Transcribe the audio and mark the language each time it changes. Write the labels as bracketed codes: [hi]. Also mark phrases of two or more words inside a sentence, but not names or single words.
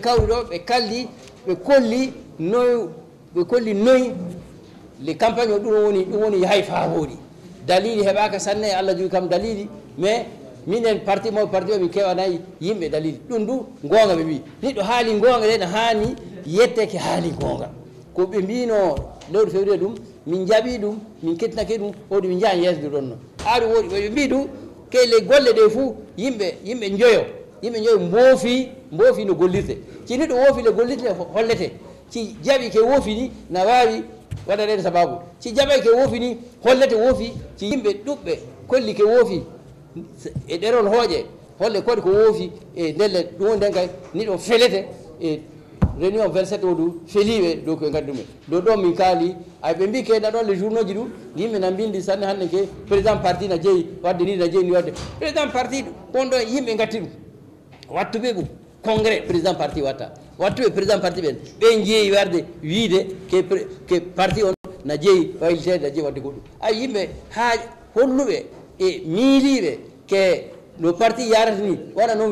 [ff] kawri do be kaldi be kolli noy [fr] les campagnes [ff] dum woni hay faabodi dalili hebaka sanne Allah ju kam dalili mais minen parti mo mi kewanay yimbe dalili dum du gonga be bi niddo haali gonga de hani yetteke haali gonga ko be mbino lewru février dum min jabi dum min ketnake dum wodi min jaan yesdu donno aari wodi be mbidu ke le golle de fu yimbe njoyo mbofi no gollirte ci niddo wofi le gollirte hollete ci jabi ke wofi ni na wawi wada de sababu ci jabi ke wofi ni hollete wofi ci yimbe dubbe kolli ke wofi e derol hooje holle kodi ko wofi e delle dum den kay ni do felete e réunion 27 odu felibe do ko gaddume do min kali ay be mbi ke da don le journaux ji du yimbe na bindi sanne hande ke [fr] président parti [ff] na jeyi wadde ni na jeyi ni wadde [fr] président parti [ff] bondo yimbe ngati dum wattube bu congrès [fr] président parti [ff] watta wattube [fr] président parti [ff] ben be jeyi warde wiide ke parti on na jeeyi waylitede na jeeyi wadde goɗɗum ay yimɓe ha holluɓe e miiliɓe ke no parti yarata ni waɗa noon